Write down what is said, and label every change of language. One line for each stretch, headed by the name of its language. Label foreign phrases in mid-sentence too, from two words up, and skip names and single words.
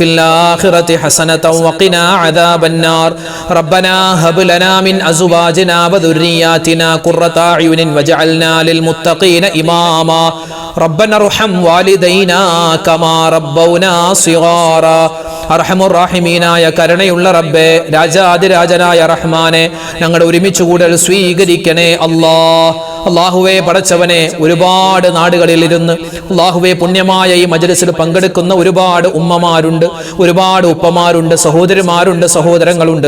Arabic: الآخرة حسنة وقنا عذاب النار ربنا هب لنا من أزواجنا وذرياتنا قرة أعين واجعلنا للمتقين إماما ربنا ارحم والدينا كما ربونا صغارا
Malayalam: അർഹമുർ റഹീമീനായ കരുണയുള്ള റബ്ബേ, രാജാതിരാജനായ റഹ്മാനെ, ഞങ്ങളുടെ ഒരുമിച്ച് കൂടൽ സ്വീകരിക്കണേ അല്ലാഹുവേ. പടച്ചവനെ, ഒരുപാട് നാടുകളിൽ ഇരുന്ന് അല്ലാഹുവേ പുണ്യമായ ഈ മജ്‌ലിസിൽ പങ്കെടുക്കുന്ന ഒരുപാട് ഉമ്മമാരുണ്ട്, ഒരുപാട് ഉപ്പമാരുണ്ട്, സഹോദരിമാരുണ്ട്, സഹോദരങ്ങളുണ്ട്.